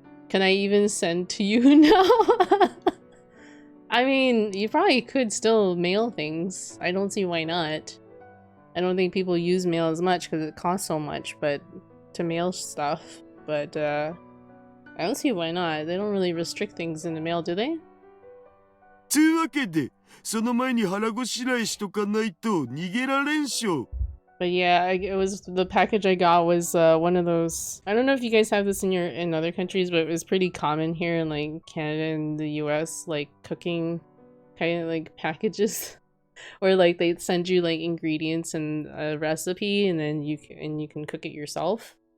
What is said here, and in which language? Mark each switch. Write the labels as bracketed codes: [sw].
[en] Can I even send to you now? I mean, you probably could still mail things. I don't see why not. I don't think people use mail as much because it costs so much, but to mail stuff. But I don't see why not. They don't really restrict things in the mail, do they? [ja] つうわけで、その前に腹ごしらえしとかないと逃げられんしょ。 [en] But yeah, it was the package I got was one of those. I don't know if you guys have this in other countries, but it was pretty common here in like Canada and the US, like cooking kind of like packages, or like they send you like ingredients and a recipe, and then you can cook it yourself.